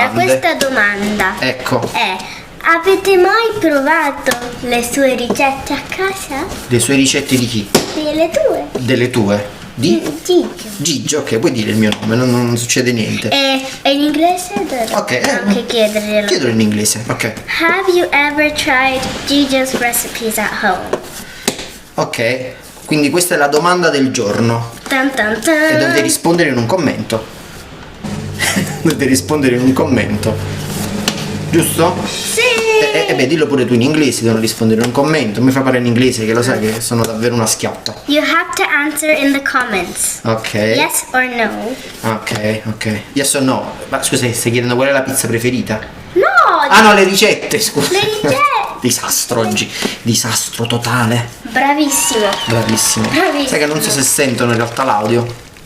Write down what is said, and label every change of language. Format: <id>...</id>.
<it>Allora, questa domanda è: avete mai provato le sue ricette a casa? Le sue ricette di chi? Delle tue. Delle tue? Di? Gigio, ok, puoi dire il mio nome, non succede niente. E in inglese? Ok, anche chiederglielo. Chiedelo in inglese, ok.</it> <en>Have you ever tried Gigi's recipes at home?</en> <it>Ok, quindi questa è la domanda del giorno. Tan tan tan. E dovete rispondere in un commento. Dovete rispondere in un commento. Giusto? Sì. E beh, dillo pure tu in inglese, devono rispondere in un commento. Mi fa parlare in inglese, che lo sai che sono davvero una schiatta.</it> <en>You have to answer in the comments. Ok. Yes or no. Ok. Yes or no.</en> <it>Ma scusa, stai chiedendo qual è la pizza preferita? No. Ah no, le ricette, scusa. Le ricette. Disastro oggi. Disastro totale. Bravissimo. Sai che non so se sentono in realtà l'audio.</it>